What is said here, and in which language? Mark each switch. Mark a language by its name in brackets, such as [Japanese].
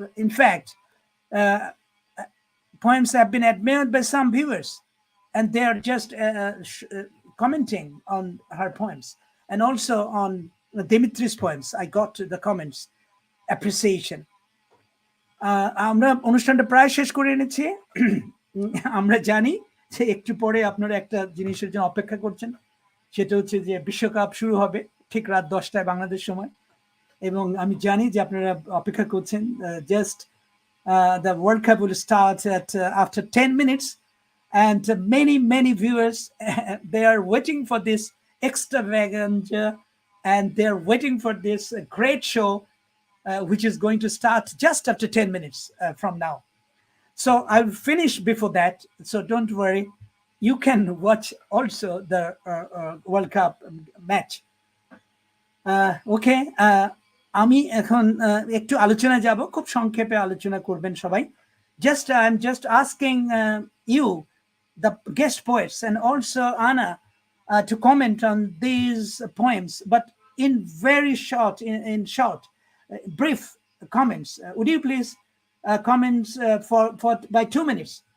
[English] In fact, poems have been admired by some viewers, and they are just commenting on her poems. And also on Dimitri's poems, I got the comments, appreciation. [Bangla] আমরা অনুষ্ঠানটা প্রায় শেষ করে এনেছি। আমরা জানি যে একটু পরে আপনারা একটা জিনিসের জন্য অপেক্ষা করছেন, সেটা হচ্ছে যে বিশ্বকাপ শুরু হবে ঠিক রাত 10টায় বাংলাদেশ সময়, এবং আমি জানি যে আপনারা অপেক্ষা করছেন। [English] Just the World Cup will start at after 10 minutes, and many viewers they are waiting for this extravaganza, and they are waiting for this great show, which is going to start just after 10 minutes from now. So I'll finish before that, so don't worry. You can watch also the World Cup match. Okay. [Bangla] আমি এখন একটু আলোচনা যাব, খুব সংক্ষেপে আলোচনা করবেন সবাই। [English] I'm just asking you, the guest poets, and also Anna, to comment on these poems, but in very short, in short, brief comments. Would you please comment for by 2 minutes?